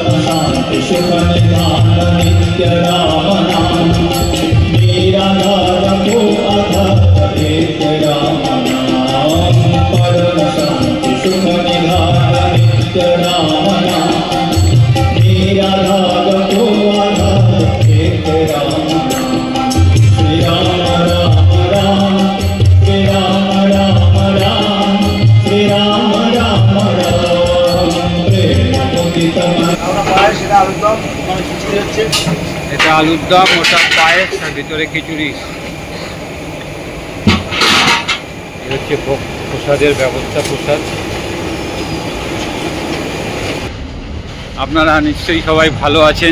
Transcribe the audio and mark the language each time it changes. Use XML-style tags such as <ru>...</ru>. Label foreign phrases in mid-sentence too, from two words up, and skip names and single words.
<hi>शांति सुख निधान नित्य राम नाम, निराधार को आधार एक राम नाम, परम शांति सुख निधान नित्य राम नाम, निराधार को आधार एक राम नाम। श्री राम राम राम, श्री राम राम राम, श्री राम राम राम, प्रेम मुदितम।</hi> <bn>এটা আলুর দম, ওটা পায়েস, আর ভিতরে খিচুড়ি। এই হচ্ছে প্রসাদের ব্যবস্থা। প্রসাদ আপনারা নিশ্চয়ই সবাই ভালো আছেন।</bn>